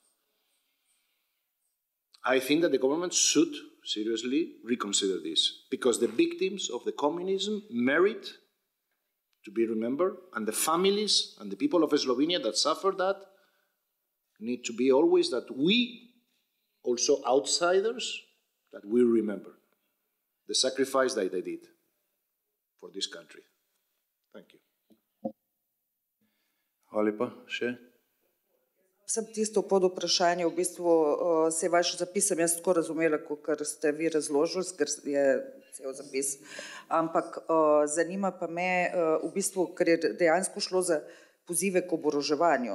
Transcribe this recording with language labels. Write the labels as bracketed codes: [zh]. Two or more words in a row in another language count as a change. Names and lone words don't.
[en] I think that the government should seriously reconsider this, because the victims of the communism merit to be remembered, and the families and the people of Slovenia that suffered that need to be always that we, also outsiders, that we remember the sacrifice that they did for this country. Thank you. [sl] Hvala lepa. Še? Sem tisto pod vprašanje, v bistvu se vaš zapis sem jaz tako razumela, kot ste vi razložili, ker je cel zapis. Ampak zanima pa me, v bistvu, ker je dejansko šlo za pozive k oboroževanju.